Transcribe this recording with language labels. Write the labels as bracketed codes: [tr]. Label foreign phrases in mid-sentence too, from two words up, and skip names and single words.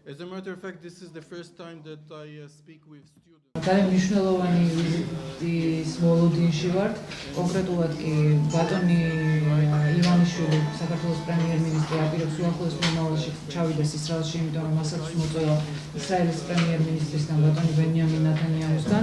[en] As a matter of fact, this is the first time that I speak with students. [ka] ძალიან მნიშვნელოვანი ვიზიტის მოლოდინში ვართ. კონკრეტულად კი ბატონი ივანიშვილი, საქართველოს პრემიერ-მინისტრი აპირებს უახლოეს მომავალში ჩავიდეს ისრაელში, იმიტომ რომ მასაც მოწვევა ისრაელის პრემიერ-მინისტრისგან ბატონი ბენიამინ ნათანიაჰუსგან.